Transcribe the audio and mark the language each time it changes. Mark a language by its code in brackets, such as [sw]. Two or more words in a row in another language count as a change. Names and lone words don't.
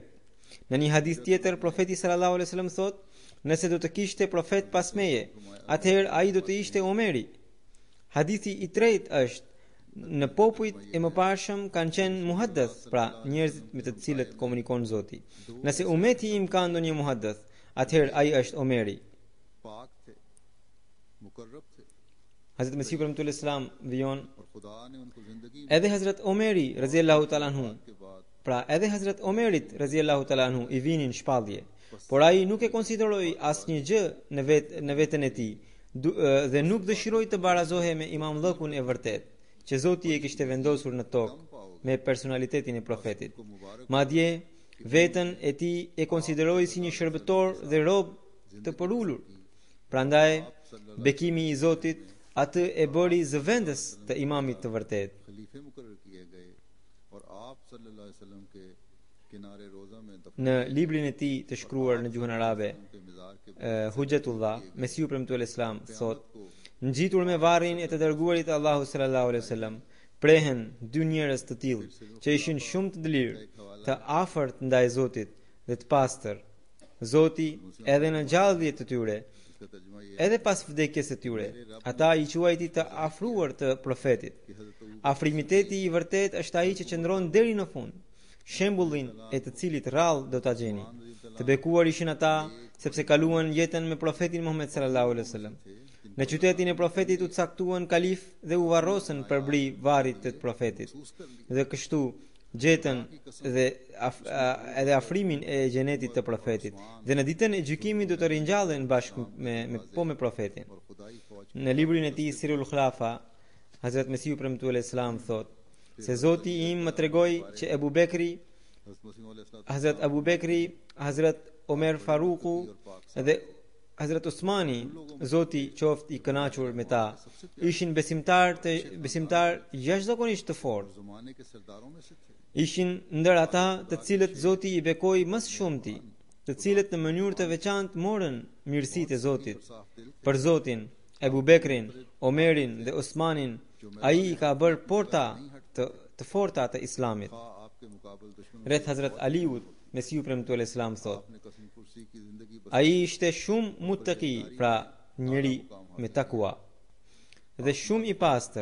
[sq] Në një hadith tjetër profeti [ar] صلى الله عليه وسلم [sq] thot, nëse do të kishte profet pas meje, atëherë ai do të ishte Omeri. Hadithi i tretë është, në popujt e mëparshëm kanë qenë muhaddith, pra njerëzit me të cilët komunikon Zoti. Nëse umeti im ka ndonjë muhaddith, atëherë ai është Omeri. [ur] پاک تھے مقرب تھے [sq] Hazrat Mesiu premtuar [ar] عليه السلام [sq] vijon, [ur] اور خدا نے ان کو زندگی [sq] edhe Hazrat Omeri [ar] رضي الله تعالى عنه, [ur] کے بعد [sq] pra edhe Hazrat Omerit [ar] رضي الله تعالى عنه [sq] i vinin shpallje, por ai nuk e konsideroi asnjë gjë në veten e tij dhe nuk dëshiroi të barazohej me imamllëkun e vërtet që Zoti e kishte vendosur në tokë me personalitetin e profetit. Madje veten e tij e konsideroi si një shërbëtor dhe rob të përulur. Prandaj bekimi i Zotit atë e bëri zëvendës të imamit të vërtet. [ur] خلیفے مقرر کیے گئے اور آپ [ar] صلى الله عليه وسلم [ur] کے کنارے روضہ میں دفن [sq] Në librin e tij të shkruar në gjuhën arabe, [ur] کے مزار کے [sq] Hujjatullah, Mesiu premtuar Islam thot, ngjitur me varrin e të dërguarit të Allahu [ar] صلى الله عليه وسلم, [sq] prehen dy njerëz të tillë që ishin shumë të dëlirë, të afërt ndaj Zotit dhe të pastër. Zoti edhe në gjallëdhjet të tyre, [ur] اس کا ترجمہ یہ [sq] edhe pas vdekjes së tyre, ata i quajti të afruar të profetit. Afrimiteti i vërtet është ai që qëndron deri në fund, shembullin e të cilit rrallë do ta gjeni. Të bekuar ishin ata sepse kaluan jetën me profetin Muhammed [ar] صلى الله عليه وسلم. [sq] Në qytetin e profetit u caktuan kalif dhe u varrosën për bri varrit të profetit. Dhe kështu gjetën dhe edhe afrimin e xhenetit të profetit. Dhe në ditën e gjykimit do të ringjallen bashkë me profetin. [ur] اور خدائی فوج [sq] Në librin e tij Sirul Khlafa, Hazrat Mesiu premtuar Islam thot, se Zoti im më tregoi që Abu Bekri, [ur] حضرت مسیح علیہ [sq] Hazrat Abu Bekri, Hazrat Omer Faruku dhe Hazrat Osmani, Zoti qoftë i kënaqur me ta, ishin besimtar jashtëzakonisht të fortë. [ur] زمانے کے سرداروں میں سے تھے [sq] Ishin ndër ata të cilët Zoti i bekoi më së shumti. të cilët në mënyrë të veçantë morën mirësitë e Zotit për Zotin, Ebu Bekrin, Omerin dhe Osmanin. Ai I ka bërë porta të forta të Islamit. Rreth Hazrat Aliut, Mesiu premtuar Islam thot: ai ishte shumë muttaqi, pra njëri me takua, dhe shumë I pastër.